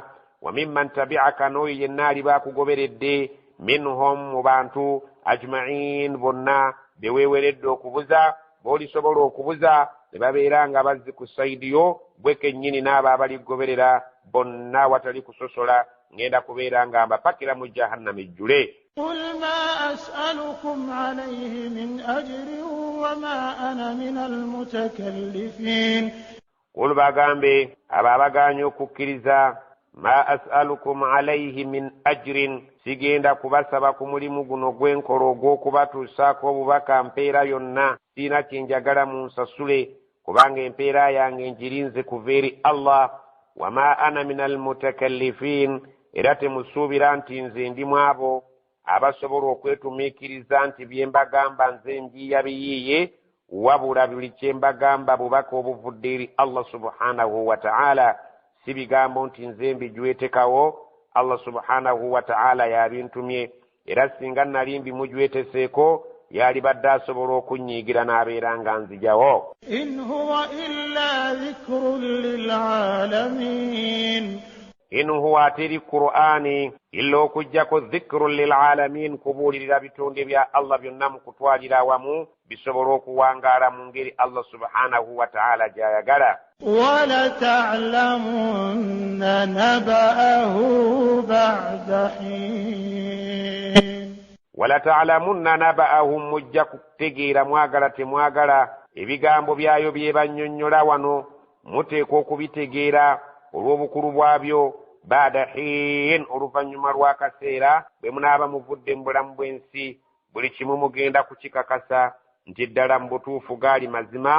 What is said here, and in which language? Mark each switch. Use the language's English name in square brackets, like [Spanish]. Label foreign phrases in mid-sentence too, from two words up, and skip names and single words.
[Arabic] وممن تبعك, [Ganda] n'oyo yenna ali baakugoberedde, minhum mu bantu ajma'in bonna beweeweredde okubuza b'olisobola okubuza ne babeera nga bazzi ku saidiyo gwe kennyini n'abo abaligoberera bonna watali kusosola ŋŋenda kubeera nga mbapakira mu jahannama ejjule. [Arabic] قل ما أسألكم عليه من أجر وما أنا من المتكلفين, [Ganda] qul bagambe abo abagaanye okukkiriza [Arabic] ما أسألكم عليه من أجر, [Ganda] sigenda kubasaba ku mulimu guno gwenkola ogw'okubatuusaako obubaka mpeera yonna, siina kyenjagala munsasule kubanga empeera yange ngirinze kuva eri Allah. [Arabic] وما أنا من المتكلفين, [Ganda] era temusuubira nti nze ndi mu abo abasobola okwetumiikiriza nti bye mbagamba nze njiya biyiiye, wabula buli kye mbagamba bubaka obuvudde eri [Arabic] الله سبحانه وتعالى, [Ganda] si bigambo nti nze mbijwetekawo. [Arabic] الله سبحانه وتعالى [Ganda] yabintumye, era singa nali mbimujweteseeko yali badde asobola okunnyiigira n'abeera nga nzijawo. [Arabic] إن هو إلا ذكر للعالمين, إن هو, [Ganda] ateri Qur'ani, illa okuggyako [Arabic] ذكر للعالمين, [Ganda] kubuulirira bitonde bya Allah byonna mu kutwalira awamu bisobola okuwangaala mu ngeri [Arabic] الله سبحانه وتعالى [Ganda] gy'ayagala. [Arabic] وَلَتَعْلَمُنَّ نَبَأَهُ بَعْدَ حِينٍ, وَلَتَعْلَمُنَّ نَبَأَهُ, [Ganda] mujja kutegeera mwagala temwagala ebigambo byayo bye bannyonnyola wano muteekwa okubitegeera olw'obukulu bwabyo [Arabic] بعد حين, [Ganda] oluvannyuma lw'akaseera bwe munaaba muvudde mu bulamu bw'ensi. buli kimu mugenda kukikakasa nti ddala mu butuufu gaali mazima.